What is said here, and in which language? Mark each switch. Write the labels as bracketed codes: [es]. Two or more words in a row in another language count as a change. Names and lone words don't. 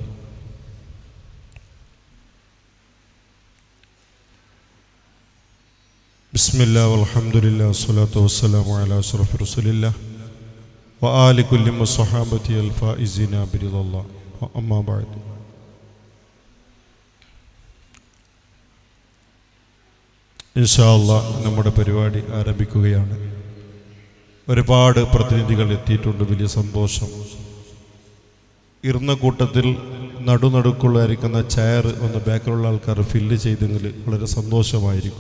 [ar] بسم الله والحمد لله والصلاة والسلام على أشرف رسول الله و آل كل والصحابة الفائزين برضا الله و أما بعد. إن شاء الله [ml] നമ്മുടെ പരിപാടി ആരംഭിക്കുകയാണ്. ഒരുപാട് പ്രതിനിധികൾ എത്തിയിട്ടുണ്ട്, വലിയ സന്തോഷം. ഇരുന്ന കൂട്ടത്തിൽ നടുനടുക്കുള്ളായിരിക്കുന്ന ചെയർ ഒന്ന് ബാക്കിലുള്ള ആൾക്കാർ ഫില്ല് ചെയ്തെങ്കിൽ വളരെ സന്തോഷമായിരിക്കും.